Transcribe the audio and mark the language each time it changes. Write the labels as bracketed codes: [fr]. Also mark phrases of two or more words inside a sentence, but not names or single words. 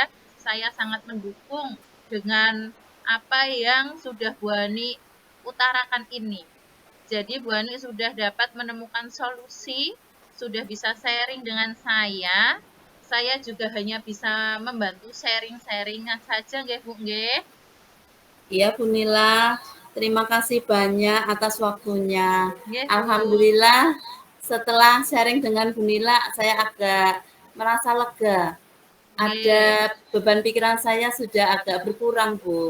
[id] Saya sangat mendukung dengan apa yang sudah Bu Ani utarakan ini. Jadi Bu Ani sudah dapat menemukan solusi, sudah bisa sharing dengan saya. Saya juga hanya bisa membantu sharing-sharingnya saja nggih Bu nggih. Iya Bu Nila, terima kasih banyak atas waktunya. Nggih Bu. Alhamdulillah setelah sharing dengan Bu Nila, saya agak merasa lega. Ada Nggih. beban pikiran saya sudah agak berkurang Bu.